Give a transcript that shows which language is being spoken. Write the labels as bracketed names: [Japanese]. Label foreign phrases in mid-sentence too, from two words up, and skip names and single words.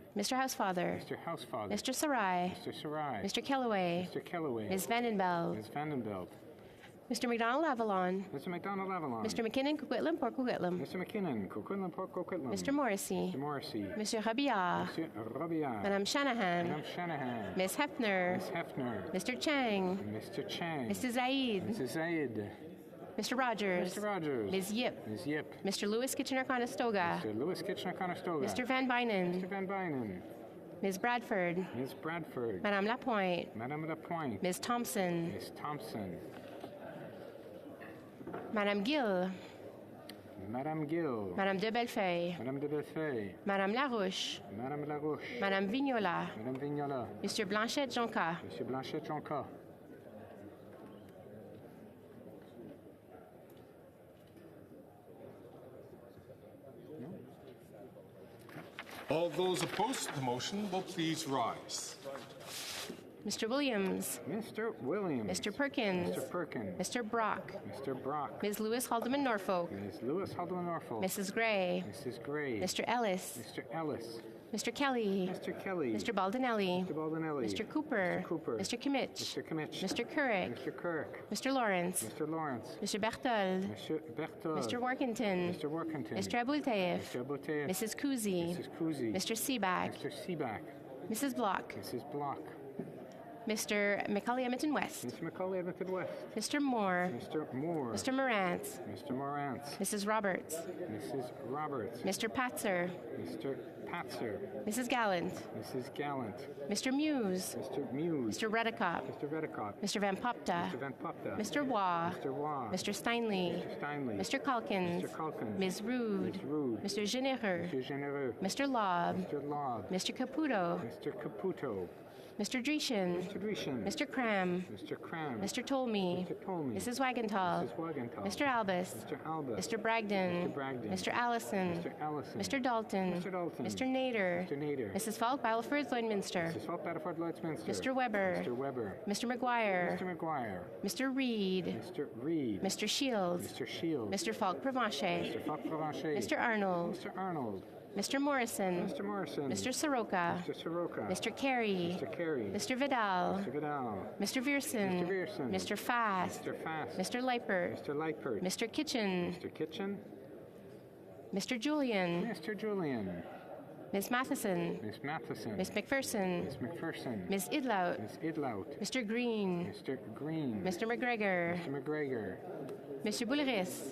[English] Mr. Housefather. Mr. Housefather. Mr. Sarai. Mr. Sarai. Mr. Kellaway. Mr. Kellaway. Ms. Vandenbeld. Ms. Vandenbeld. Mr. McDonald Avalon. Mr. McDonald Avalon. Mr. McKinnon Coquitlam Port Coquitlam. Mr. McKinnon Coquitlam Port Coquitlam. Mr. Morrissey. Mr. Morrissey. Mr. Rabia. Mr. Rabia. Madame Shanahan. Madame Shanahan. Ms. Hefner. Ms. Hefner. Mr. Chang. Mr. Chang. Mrs. Zaid. Mrs. Zaid. Mr. Rogers. Mr. Rogers. Ms. Yip. Ms. Yip. Mr. Lewis Kitchener-Conestoga. Mr. Lewis Kitchener-Conestoga. Mr. Van Bynen. Mr. Van Bynen. Ms. Bradford. Ms. Bradford. Madame Lapointe. Madame Lapointe. Ms. Thompson. Ms. Thompson. Madame Gill. Madame Gill. Madame de Bellefeuille. Madame de Bellefeuille. Madame Larouche. Madame Larouche. Madame Vignola. Madame Vignola. Monsieur Blanchette-Jonca. Monsieur Blanchette-Jonca. All those opposed to the motion will please rise. Mr. Williams. Mr. Williams. Mr. Perkins. Mr. Perkins. Mr. Brock. Mr. Brock. Ms. Lewis Haldeman Norfolk. Ms. Lewis Haldeman Norfolk. Mrs. Gray. Mrs. Gray. Mr. Ellis. Mr. Ellis. Mr. Kelly. Mr. Kelly. Mr. Baldinelli. Mr. Baldinelli. Mr. Cooper. Mr. Cooper. Mr. Kimmich. Mr. Kimmich. Mr. Couric. Mr. Couric. Mr. Lawrence. Mr. Lawrence. Mr. Berthold. Mr. Berthold. Mr. Workington. Mr. Workington. Mr. Abultaif. Mr. Abultaif. Mrs. Kuzi. Mrs. Kuzi. Mr. Seaback. Mr. Seaback. Mrs. Block. Mrs. Block. Mr. Macaulay Edmonton West. Mr. Macaulay Edmonton West. Mr. Moore. Mr. Moore. Mr. Morantz. Mr. Morantz. Mrs. Roberts. Mrs. Roberts. Mr. Patzer. Mr. Patzer. Mrs. Gallant. Mrs. Gallant. Mr. Muse. Mr. Muse. Mr. Redicott. Mr. Redicott. Mr. Van Popta. Mr. Van Popta. Mr. Waugh. Mr. Waugh. Mr. Steinley. Mr. Steinley. Mr. Calkins. Mr. Calkins. Ms. Rude. Ms. Rude. Mr. Genereux. Mr. Genereux. Mr. Lobb. Mr. Lobb. Mr. Caputo. Mr. Caputo. Mr. Dreeshen. Mr. Dreeshen. Mr. Cram. Mr. Cram. Mr. Tolmie. Mr. Tolmie. Mrs. Wagenthal. Mrs. Wagenthal. Mr. Albus. Mr. Albus. Mr. Bragdon. Mr. Bragdon. Mr. Allison. Mr. Allison. Mr. Dalton. Mr. Dalton. Mr. Nader. Mr. Nader. Mrs. Falk, Battleford, Lloydminster. Mrs. Falk, Battleford, Lloydminster. Mr. Weber. Mr. Weber. Mr. McGuire. Mr. McGuire. Mr. Reed. Mr. Reed. Mr. Shields. Mr. Shields. Mr. Falk Provencher. Mr. Falk Provencher. Mr. Arnold. Mr. Arnold. Mr. Morrison. Mr. Morrison. Mr. Soroka. Mr. Soroka. Mr. Carey. Mr. Carey. Mr. Vidal. Mr. Vidal. Mr. Vierson. Mr. Vierson. Mr. Fast. Mr. Fast. Mr. Leipert. Mr. Leipert. Mr. Kitchen. Mr. Kitchen. Mr. Julian. Mr. Julian. Ms. Matheson. Miss Matheson. Ms. McPherson. Miss McPherson. Ms. Idlout. Miss Idlout. Mr. Green. Mr. Green. Mr. McGregor. Mr. McGregor. Mr. Boulris.